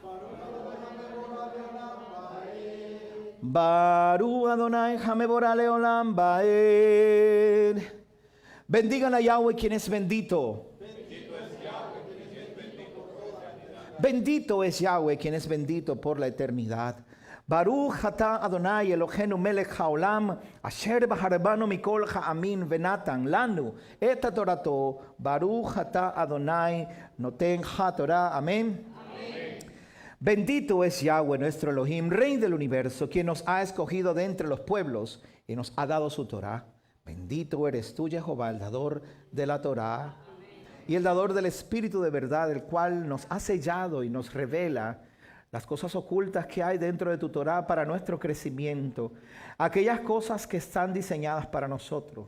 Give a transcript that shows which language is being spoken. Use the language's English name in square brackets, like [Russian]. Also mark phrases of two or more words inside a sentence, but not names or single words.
[Hebrew] ברוך אדני המבורך לעולם ועד. [Spanish] Bendigan a Yahweh quien es bendito. Bendito es Yahweh quien es bendito por la eternidad. [Hebrew] ברוך אתה אדני אלהינו מלך העולם אשר בחר בנו מכל העמים ונתן לנו את תורתו. ברוך אתה אדני נותן התורה. Amén. [Spanish] Bendito es Yahweh nuestro Elohim, Rey del universo, quien nos ha escogido de entre los pueblos y nos ha dado su Torah. Bendito eres tú, Jehová, el dador de la Torah y el dador del Espíritu de verdad, el cual nos ha sellado y nos revela las cosas ocultas que hay dentro de tu Torah para nuestro crecimiento, aquellas cosas que están diseñadas para nosotros.